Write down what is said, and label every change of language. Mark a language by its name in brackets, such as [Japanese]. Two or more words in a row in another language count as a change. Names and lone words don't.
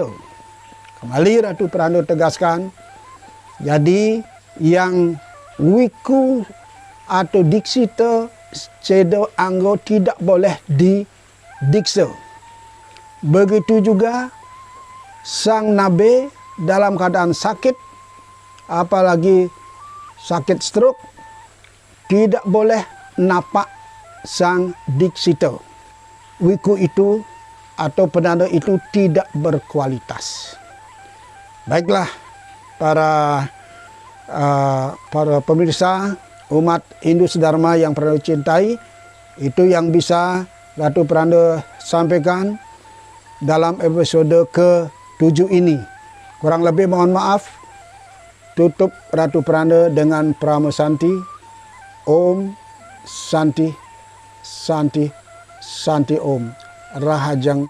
[Indonesian] Kembali Ratu Pranda tegaskan, jadi yang wiku atau diksita [Balinese] cedo anggo [Indonesian] tidak boleh didiksa. Begitu juga sang nabe dalam keadaan sakit, apalagi sakit stroke, tidak boleh napak sang diksita. Wiku itu atau penanda itu tidak berkualitas. Baiklah para pemirsa umat Hindu Sedharma yang Pranda cintai, itu yang bisa Ratu Pranda sampaikan dalam episode ke-7 ini. Kurang lebih mohon maaf. Tutup Ratu Pranda dengan Prama Santi. [Sanskrit] Om Santi Santi Santi Om Rahajang.